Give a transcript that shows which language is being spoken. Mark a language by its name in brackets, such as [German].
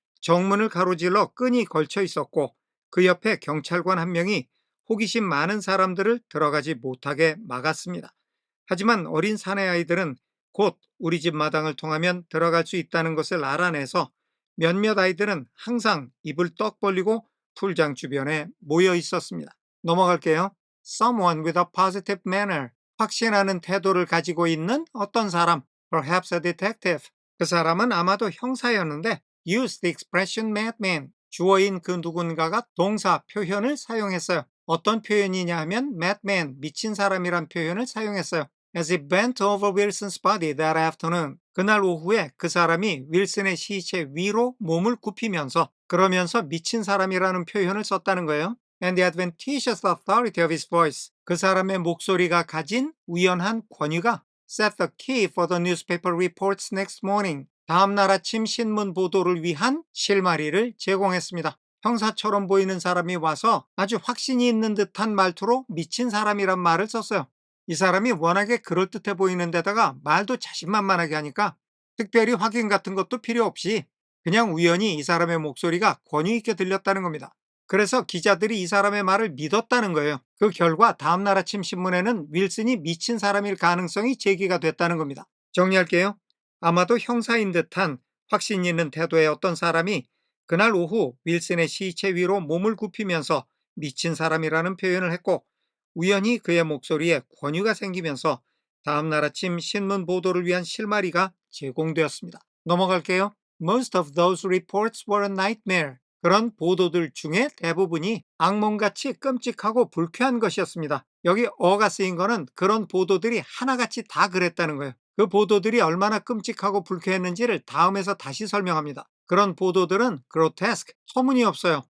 [Korean] 정문을 가로질러 끈이 걸쳐 있었고 그 옆에 경찰관 한 명이 호기심 많은 사람들을 들어가지 못하게 막았습니다. 하지만 어린 사내아이들은 곧 우리 집 마당을 통하면 들어갈 수 있다는 것을 알아내서 몇몇 아이들은 항상 입을 떡 벌리고 풀장 주변에 모여 있었습니다. 넘어갈게요. [English] Someone with a positive manner. [Korean] 확신하는 태도를 가지고 있는 어떤 사람. [English] Perhaps a detective. [Korean] 그 사람은 아마도 형사였는데 [English] used the expression madman. [Korean] 주어인 그 누군가가 동사 표현을 사용했어요. 어떤 표현이냐 하면 madman, 미친 사람이란 표현을 사용했어요. [English] As he bent over Wilson's body that afternoon. [Korean] 그날 오후에 그 사람이 윌슨의 시체 위로 몸을 굽히면서 그러면서 미친 사람이라는 표현을 썼다는 거예요. [English] And the adventitious authority of his voice. [Korean] 그 사람의 목소리가 가진 우연한 권위가 [English] set the key for the newspaper reports next morning. [Korean] 다음 날 아침 신문 보도를 위한 실마리를 제공했습니다. 형사처럼 보이는 사람이 와서 아주 확신이 있는 듯한 말투로 미친 사람이란 말을 썼어요. 이 사람이 워낙에 그럴듯해 보이는 데다가 말도 자신만만하게 하니까 특별히 확인 같은 것도 필요 없이 그냥 우연히 이 사람의 목소리가 권위 있게 들렸다는 겁니다. 그래서 기자들이 이 사람의 말을 믿었다는 거예요. 그 결과 다음날 아침 신문에는 윌슨이 미친 사람일 가능성이 제기가 됐다는 겁니다. 정리할게요. 아마도 형사인 듯한 확신 있는 태도의 어떤 사람이 그날 오후 윌슨의 시체 위로 몸을 굽히면서 미친 사람이라는 표현을 했고 우연히 그의 목소리에 권유가 생기면서 다음날 아침 신문 보도를 위한 실마리가 제공되었습니다. 넘어갈게요. [English] Most of those reports were a nightmare. [Korean] 그런 보도들 중에 대부분이 악몽같이 끔찍하고 불쾌한 것이었습니다. 여기 어가 쓰인 거는 그런 보도들이 하나같이 다 그랬다는 거예요. 그 보도들이 얼마나 끔찍하고 불쾌했는지를 다음에서 다시 설명합니다. 그런 보도들은 grotesque, 터무니없어요.